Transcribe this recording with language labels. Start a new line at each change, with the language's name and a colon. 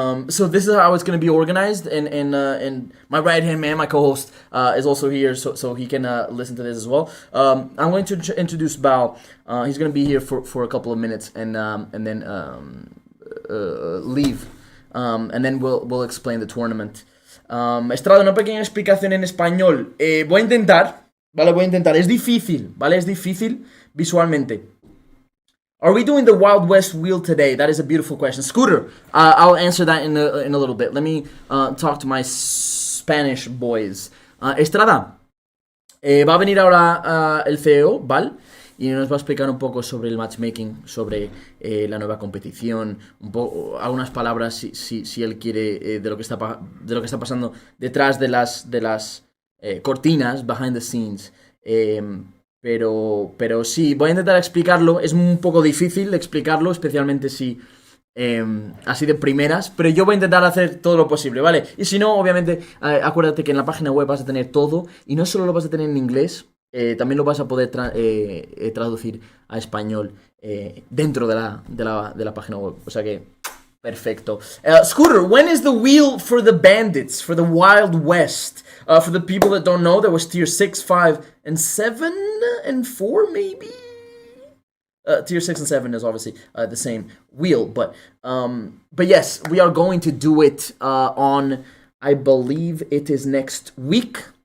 English: So this is how it's going to be organized, and my right hand man, my co-host, is also here, so he can listen to this as well. I'm going to introduce Bao. He's going to be here for a couple of minutes, and then leave, and then we'll explain the tournament.
Spanish: Estrada, una pequeña explicación en español. Voy a intentar. Es difícil, ¿vale? Es difícil visualmente.
English: Are we doing the Wild West wheel today? That is a beautiful question. Scooter, I'll answer that in a little bit. Let me talk to my Spanish boys.
Spanish: Estrada, va a venir ahora el CEO, Val, y nos va a explicar un poco sobre el matchmaking, sobre la nueva competición, un poco, algunas palabras si él quiere de lo que está pasando detrás de las cortinas,
English: behind the scenes.
Spanish: Pero sí, voy a intentar explicarlo. Es un poco difícil explicarlo, especialmente si así de primeras, pero yo voy a intentar hacer todo lo posible, ¿vale? Y si no, obviamente, acuérdate que en la página web vas a tener todo, y no solo lo vas a tener en inglés, también lo vas a poder traducir a español dentro de la página web. O sea que, perfecto.
English: Scooter, when is the wheel for the bandits, for the Wild West? For the people that don't know, there was tier 6, 5, and 7, and 4, maybe? Tier 6 and 7 is obviously the same wheel, but yes, we are going to do it on, I believe it is next week.